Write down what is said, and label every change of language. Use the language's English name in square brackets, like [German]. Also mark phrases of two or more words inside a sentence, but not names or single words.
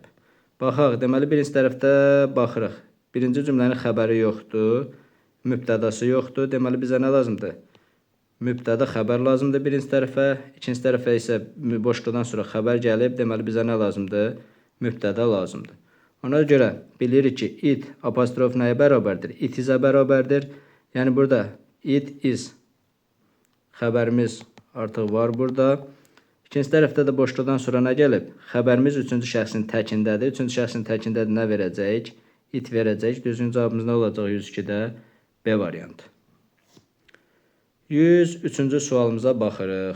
[Azerbaijani] Baxaq, deməli birinci tərəfdə baxırıq. Birinci cümlənin xəbəri yoxdur, mübtədası yoxdur. Deməli bizə nə lazımdır? Mübtəda xəbər lazımdır birinci tərəfə. İkinci tərəfə isə boşluqdan sonra xəbər gəlib. Deməli bizə nə lazımdır? Mübtəda lazımdır. Ona görə bilirik ki, it apostrof nəyə bərabərdir? [English] It is- [Azerbaijani] ə bərabərdir. Yəni burada [English] it is [Azerbaijani] xəbərimiz artıq var burada. İkinci tərəfdə də boşluqdan sonra nə gəlib? Xəbərimiz üçüncü şəxsin təkindədir. Üçüncü şəxsin təkindədir, nə verəcəyik? It verəcəyik. Düzgün cavabımız nə olacaq 102-də? B variantı. 103-cü sualımıza baxırıq.